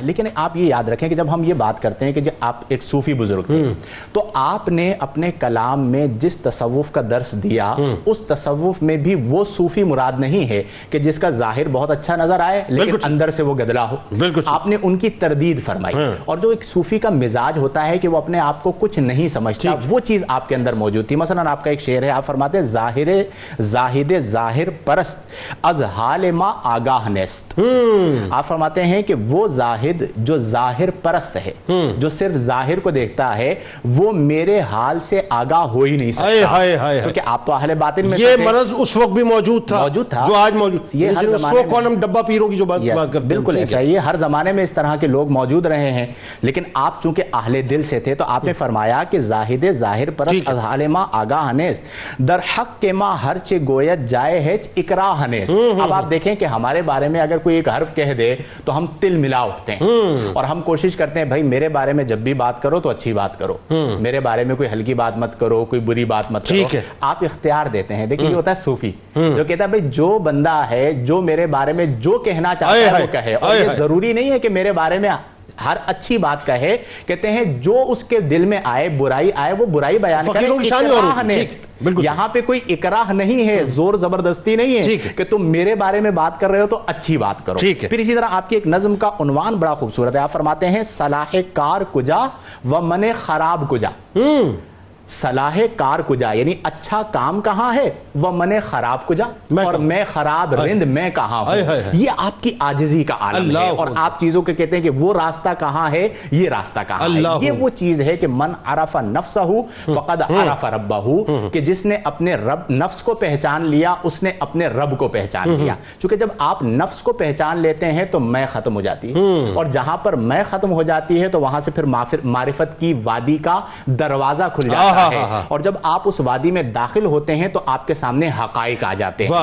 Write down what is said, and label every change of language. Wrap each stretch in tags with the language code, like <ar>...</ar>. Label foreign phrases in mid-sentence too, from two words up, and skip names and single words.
<ur>لیکن آپ یہ یاد رکھیں کہ جب ہم یہ بات کرتے ہیں کہ جب آپ ایک صوفی بزرگ تھے تو آپ نے اپنے کلام میں جس تصوف کا درس دیا اس تصوف میں بھی وہ صوفی مراد نہیں ہے کہ جس کا ظاہر بہت اچھا نظر آئے لیکن اندر سے وہ گدلا ہو، آپ نے ان کی تردید فرمائی۔ اور جو ایک صوفی کا مزاج ہوتا ہے کہ وہ اپنے آپ کو کچھ نہیں سمجھتا، وہ چیز آپ کے اندر موجود تھی۔ مثلا آپ کا ایک شعر ہے، آپ فرماتے ہیں</ur> <fa>زاہد ظاہر پرست از حال ما آگاہ نیست۔</fa> <ur>آپ فرماتے ہیں کہ وہ زاہد جو ظاہر پرست ہے، جو صرف ظاہر کو دیکھتا ہے، وہ میرے حال سے آگاہ ہو ہی نہیں سکتا، کیونکہ آپ تو اہل باطن میں یہ مرض اس وقت بھی موجود تھا جو آج موجود، یہ ہر سو کالم ڈبہ پیروں کی جو بات کرتے ہیں، بالکل ایسا ہی ہے، ہر زمانے میں اس طرح کے لوگ موجود رہے ہیں، لیکن آپ چونکہ اہل دل سے تھے تو آپ نے فرمایا کہ</ur> <fa>زاہد ظاہر پرست از حال ما آگاہ نیست در حق کے ما ہر چے گویت جائے ہے اکراہ نیست۔</fa> <ur>اب آپ دیکھیں کہ ہمارے بارے میں اگر کوئی ایک حرف کہہ دے تو ہم تل ملا اٹھتے ہیں اور ہم کوشش کرتے ہیں بھائی میرے بارے میں جب بھی بات کرو تو اچھی بات کرو، میرے بارے میں کوئی ہلکی بات مت کرو، کوئی بری بات مت کرو، آپ اختیار دیتے ہیں۔ دیکھیں یہ ہوتا ہے صوفی جو کہتا ہے بھائی جو بندہ ہے جو میرے بارے میں جو کہنا چاہتا ہے وہ کہے، اور یہ ضروری نہیں ہے کہ میرے بارے میں ہر اچھی بات کہے، کہتے ہیں جو اس کے دل میں آئے برائی آئے وہ برائی بیان کرے،</ur> <fa>اکراہ نیست۔</fa> <ur>یہاں پہ کوئی اکراہ نہیں ہے، زور زبردستی نہیں ہے کہ تم میرے بارے میں بات کر رہے ہو تو اچھی بات کرو۔ پھر اسی طرح آپ کی ایک نظم کا عنوان بڑا خوبصورت ہے، آپ فرماتے ہیں</ur> <fa>صلاح کار کجا و من خراب کجا۔ صلاح کار کجا</fa> <ur>یعنی اچھا کام کہاں ہے، وہ</ur> <fa>من خراب کجا،</fa> <ur>اور میں خراب رند میں کہاں ہوں۔ یہ آپ کی عاجزی کا عالم ہے، اور آپ چیزوں کے کہتے ہیں کہ وہ راستہ کہاں ہے، یہ راستہ کہاں ہے۔ یہ وہ چیز ہے کہ</ur> <ar>من عرف نفسہ فقد عرف ربہ،</ar> <ur>کہ جس نے اپنے رب نفس کو پہچان لیا اس نے اپنے رب کو پہچان لیا۔ چونکہ جب آپ نفس کو پہچان لیتے ہیں تو میں ختم ہو جاتی ہے، اور جہاں پر میں ختم ہو جاتی ہے تو وہاں سے پھر معرفت کی وادی کا دروازہ کھل جاتا ہے، اور جب آپ اس وادی میں داخل ہوتے ہیں تو آپ کے سامنے حقائق آ جاتے ہیں۔</ur>